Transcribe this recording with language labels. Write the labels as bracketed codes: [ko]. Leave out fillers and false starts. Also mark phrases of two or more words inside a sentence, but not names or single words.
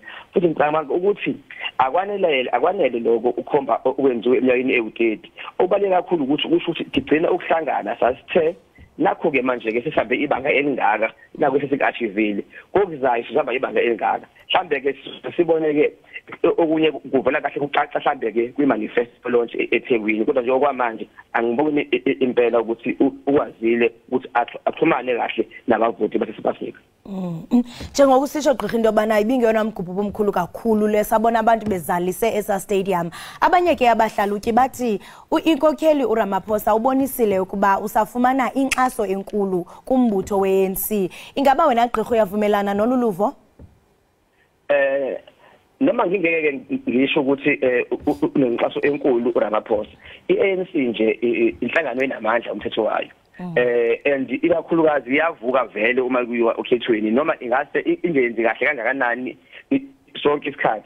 [zu] futhi ngicabanga ukuthi akwanele lokho ukhomba okwenziwe eminyakeni ewu-30 okubaluleke kakhulu ukuthi kusho ukuthi sigcina ukuhlangana sasithe nakho ke manje ke sihambe ibanga elingaka nakho sesikaachivile kokuzayo sihamba ibanga elingaka mhlambe ke sibone ke okunye kuvela kahle kucaca mhlambe ke kwi- [en] manifesto launch [zu] eThekwini kodwa nje okwamanje angiboni impela ukuthi ukwazile ukuthi axhumane kahle nabavoti base-South Africa. [xh] Njengokusisho gqirha into yobana ibingeyona mgubho omkhulu kakhulu lesabona abantu bezalise esa stadium abanye ke abahlalutyi bathi inkokheli uRamaphosa ubonisile ukuba usafumana inkxaso enkulu kumbutho we-ANC. Ingaba wena gqirha uyavumelana noluluvo? [zu] Noma ngingeke ngisho ukuthi unenkxaso enkulu uRamaphosa i-ANC nje inhlangano enamandla umthetho wayo and ikakhulukazi iyavuka vele uma kuyiwa okhethweni noma ingase ingenzi kahle kangakanani sonke isikhathi